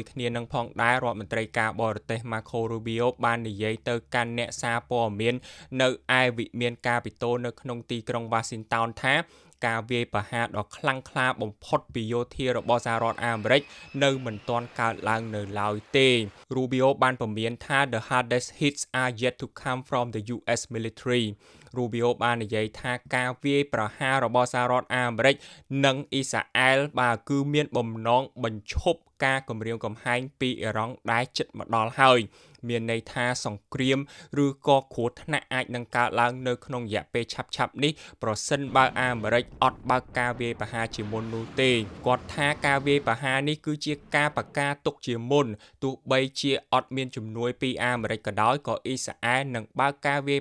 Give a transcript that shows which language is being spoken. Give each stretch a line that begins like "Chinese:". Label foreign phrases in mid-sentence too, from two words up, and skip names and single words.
Khmer: គ្នានឹងផងដែររដ្ឋមន្ត្រីការបរទេស Marco Rubio បាននិយាយទៅកាន់អ្នកសារព័ត៌មាននៅឯវិមានកាពីតូលនៅក្នុងទីក្រុង Washington ថាការវាយប្រហារដ៏ខ្លាំងក្លាបំផុតពីយោធា របស់សហរដ្ឋអាមេរិកនៅមិនទាន់កើតឡើងនៅឡើយទេ Rubio បានពំៀនថា
English: the hardest hits are yet to come from the US military
Khmer: Rubio បាននិយាយថាការវា យប្រហាររបស់សហរដ្ឋអាមេរិកនិងអ៊ីស្រាអែលបាទគឺមានបំណងបញ្ឈប់ការគំរាមកំហែងពីអ៊ីរ៉ង់ដែលជិតមកដល់ហើយមានន័យថាសង្គ្រាមឬក៏គ្រោះថ្នាក់អាចនឹងកើតឡើងនៅក្នុងរយៈពេលឆាប់ៗនេះប្រសិនបើអាមេរិកអត់បើកការវាយប្រហារជាមុននោះទេគាត់ថាការវាយប្រហារនេះគឺជាការប្រកាសទុកជាមុនទោះបីជាអត់មានជំនួយពីអាមេរិកក៏ដោយក៏អ៊ីស្រាអែលនឹងបើកការវាយ